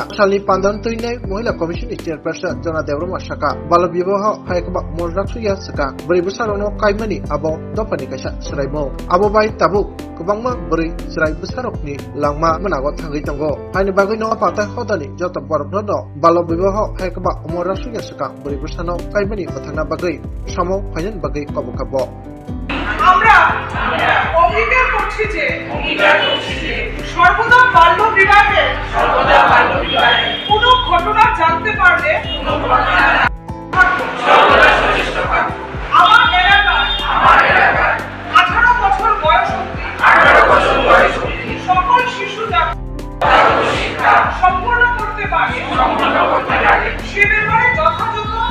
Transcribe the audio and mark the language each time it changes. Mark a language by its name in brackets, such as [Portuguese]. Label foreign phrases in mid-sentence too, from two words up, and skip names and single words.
[Kok Borok] salni pandan tuinai mohila [English] commission chairperson [Kok Borok] jona devroma saka balabibaho haikaba morraksuya saka beri besarono kaimani abo dopani kaisa sraimo abo bai tabu kubangma beri srai besarokni langma menago thangai tongo haini bagai no patai hodani jota borokno no balabibaho haikaba morraksuya saka beri besano kaimani pathana bagai samo phayan bagai kobokabo [Bangla] আমরা অঙ্গীকার করছি যে সর্বদা বাল্য বিবাহের কোনো ঘটনা জানতে পারলে আমার এলাকায় 18 বছর বয়স অবধি সকল শিশু শিক্ষা সম্পূর্ণ করতে পারে সে ব্যাপারে যথাযথ